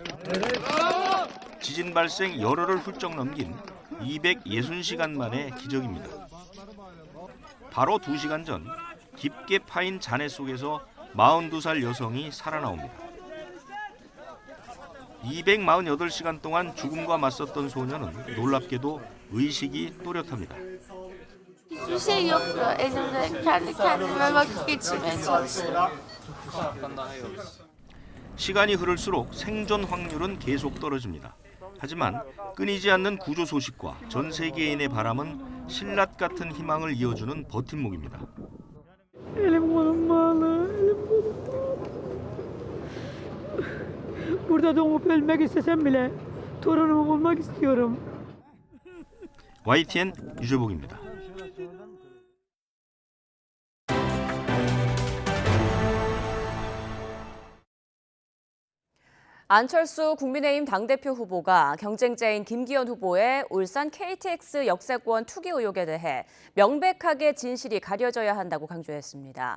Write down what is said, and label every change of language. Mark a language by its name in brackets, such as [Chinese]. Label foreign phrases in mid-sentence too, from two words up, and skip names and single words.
[Korean] 지진 발생 열흘을 훌쩍 넘긴 260시간 만의 기적입니다. 바로 2시간 전 깊게 파인 잔해 속에서 42살 여성이 살아나옵니다. 248시간 동안 죽음과 맞섰던 소녀는 놀랍게도 의식이 또렷합니다. [Turkish] Hiçbir şey yoktu elimde. Kendi kendime vakit geçirmeye çalışıyorum. [Korean] 시간이 흐를수록 생존 확률은 계속 떨어집니다. 하지만 끊이지 않는 구조 소식과 전 세계인의 바람은 신라 같은 희망을 이어주는 버팀목입니다. [Turkish] Elim kolum bağlı, elim kolum bağlı. Burada doğup ölmek istesem bile torunumu bulmak istiyorum. [Korean] YTN 유재복입니다. 안철수 국민의힘 당대표 후보가 경쟁자인 김기현 후보의 울산 KTX 역세권 투기 의혹에 대해 명백하게 진실이 가려져야 한다고 강조했습니다.